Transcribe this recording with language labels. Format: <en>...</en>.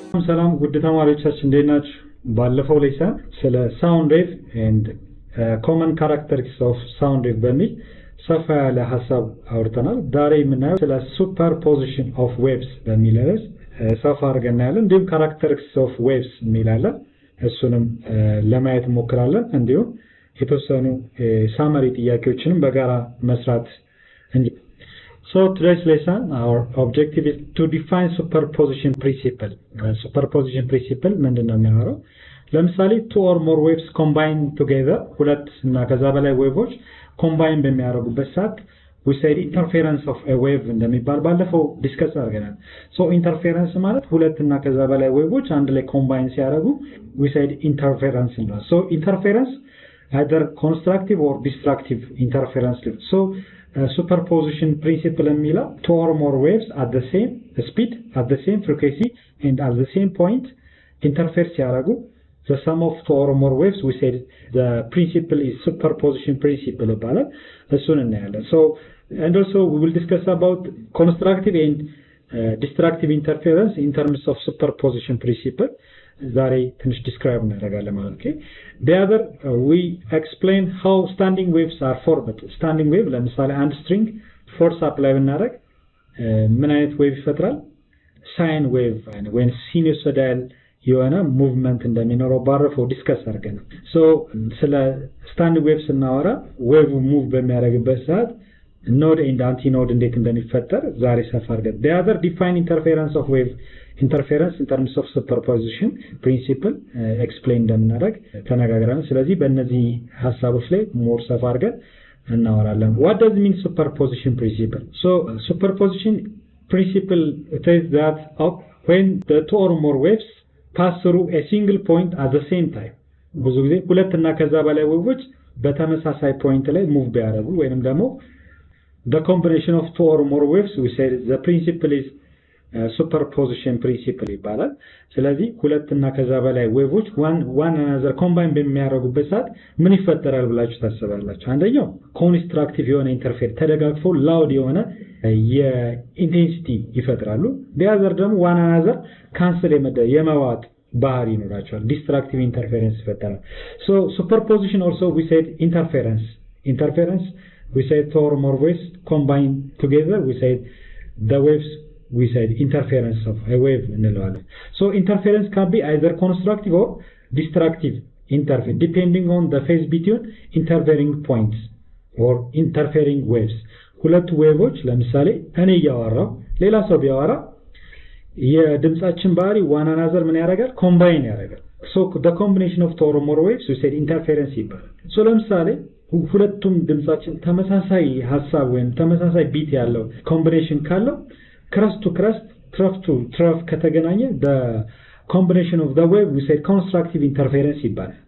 <am>ሰላም ውድ ተማሪዎቻችን እንዴት ናችሁ ባለፈው ሌሰን ስለ ሳውንድ ዌቭ ኤንድ ኮመን ካራክተሪስቲክስ ኦፍ ሳውንድ ዌቭ በሚል ሰፋ ያለ ሐሳብ አውርተናል ዛሬ የምናየው ስለ ሱፐርፖዚሽን ኦፍ ዌቭስ በሚል ርዕስ ሰፋ አድርገን እናያለን እንዲሁም ካራክተሪስቲክስ ኦፍ ዌቭስ የሚላለን እሱንም ለማየት እንሞክራለን እንዲሁም የተወሰኑ ሳመሪ ጥያቄዎችንም በጋራ መስራት እንጂ</am> <en>So today's lesson, our objective is to define superposition principle.</en> <am>Superposition principle ምንድነው የሚያወራው?</am> <en>ለምሳሌ two or more waves combine together,</en> <am>ሁለት እና ከዛ በላይ ዌቮች</am> <en>combine በሚያደርጉበት ሰዓት we said interference of a wave</en> <am>እንደሚባል ባለፈው ዲስከስ አድርገናል.</am> <en>So interference</en> <am>ማለት ሁለት እና ከዛ በላይ ዌቮች አንድ ላይ combine ሲያደርጉ</am> <en>we said interference</en> <am>ነው.</am> <en>So interference either constructive or destructive interference. So superposition principle means two or more waves at the same speed, at the same frequency, and at the same point interfere</en> <am>ሲያደርጉ</am> <en>the sum of two or more waves we said the principle is superposition principle</en> <am>ይባላል እሱን እናያለን.</am> <en>So and also we will discuss about constructive and destructive interference in terms of superposition principle.</en> <am>ዛሬ ትንሽ describe እናደርጋለን ማለት ነው.</am> <en>The other we explain how standing waves are formed. Standing wave</en> <am>ለምሳሌ አንድ</am> <en>string force apply</en> <am>ብናደርግ ምን አይነት wave ይፈጥራል?</am> <en>sine wave when sinusoidal</en> <am>የሆነ movement እንደሚኖረው ባለፈው ዲስከስ አድርገናል.</am> <en>So ስለ standing wave</en> <am>ስናወራ</am> <en>wave move</en> <am>በሚያደርግበት ሰዓት</am> <en>node and antinode</en> <am>እንዴት እንደሚፈጠር ዛሬ ሰፋ አድርገን</am> <en>the other define interference of wave interference in terms of superposition principle explain</en> <am>እንደምናደርግ ተነጋግረናል. ስለዚህ በእነዚህ ሐሳቦች ላይ ሞር ሰፋ አድርገን እናወራለን.</am> <en>What does mean superposition principle? So superposition principle says that when the two or more waves pass through a single point at the same time</en> <am>ብዙ ጊዜ ሁለት እና ከዛ በላይ ዌቮች በተመሳሳይ ፖይንት ላይ ሙቭ ቢያደርጉ ወይንም ደግሞ</am> <en>the combination of two or more waves we say the principle is superposition principle</en> <am>ይባላል. ስለዚህ ሁለት እና ከዛ በላይ ዌቮች</am> <en>one another combine</en> <am>በሚያደርጉበት ሰዓት ምን ይፈጠራል ብላችሁ ታስባላችሁ? አንደኛው ኮንስትራክቲቭ የሆነ ኢንተርፌር ተደጋግፈው ላውድ የሆነ የኢንቴንሲቲ ይፈጥራሉ.</am> <en>the other</en> <am>ደግሞ</am> <en>one another</en> <am>ካንሰል የመዋጥ ባህሪ ይኖራቸዋል. ዲስትራክቲቭ ኢንተርፌረንስ ይፈጠራል.</am> <en>so superposition also we said interference we said two or more waves combine together we said the waves we said interference of a wave</en> <am>እንለዋለን.</am> <en>So interference can be either constructive or destructive interference depending on the phase between interfering points or interfering waves.</en> <am>ሁለት ዌቮች ለምሳሌ እኔ ያወራው ሌላ ሰው ቢያወራ የድምጻችን ባህሪ</am> <en>one another</en> <am>ምን ያደርጋል combine ያደርጋል.</am> <en>So the combination of two or more waves we said interference ይባላል. So</en> <am>ለምሳሌ ሁለቱም ድምጻችን ተመሳሳይ ሐሳብ ወይም ተመሳሳይ ቢት ያለው ኮምቢኔሽን ካለው</am> <en>crest to crest trough to trough ከተገናኘ the combination of the wave we say constructive interference ይባላል.</en>